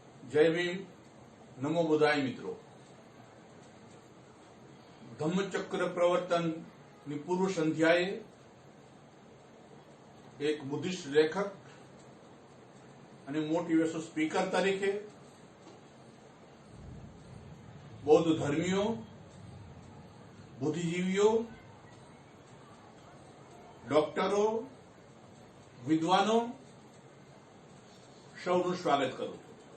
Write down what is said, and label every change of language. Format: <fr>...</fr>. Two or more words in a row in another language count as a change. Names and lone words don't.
<hi>जय भीम, नमो बुधाय मित्रों।</hi> <gu>ધમ્મચક્ર પ્રવર્તન પૂર્વ સંધ્યાએ એક બુદ્ધિસ્ટ લેખક અને</gu> <en>motivational speaker</en> <gu>તરીકે બૌદ્ધ ધર્મીઓ, બુદ્ધિજીવીઓ, ડોક્ટરો, વિદ્વાનો સૌનું સ્વાગત કરું છું।</gu>